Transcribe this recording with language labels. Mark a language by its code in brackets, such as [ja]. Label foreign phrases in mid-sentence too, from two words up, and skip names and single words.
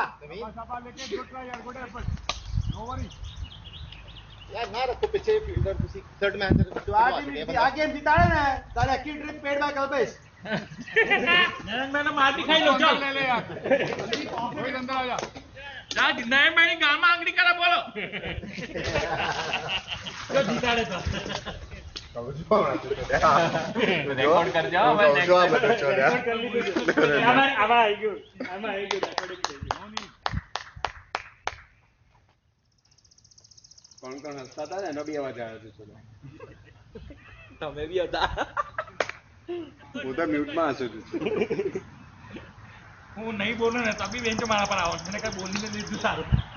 [en] Good try, yaar. Good effort. No worry. [hi] यार ना रखो पीछे इधर किसी थर्ड मैच [gu] તો આ ગેમ જીતાડે ને તારે આખી ટ્રીપ [en] paid by [gu] કલ્પેશ નયનભાઈને માટી ખાઈ લો ચાલ. [hi] ले ले यार. रोहित अंदर आ जा. [gu] જા નયનભાઈની ગાળમાં આંગળી કરે બોલો. જો જીતાડે તો. રેકોર્ડ કરજો હવે [en] next time. [gu] આમાં આવી ગયું રેકોર્ડિંગ થઈ ગયું. કોણ હસતા હતા ને એનો બી અવાજ આવ્યો છે. તમે બી હતા. હું તો મ્યુટમાં હસું છું. હું નહીં બોલું ને તો બી બેન્ચો મારા પર આવો મને કઈ બોલીને લીધું સારું.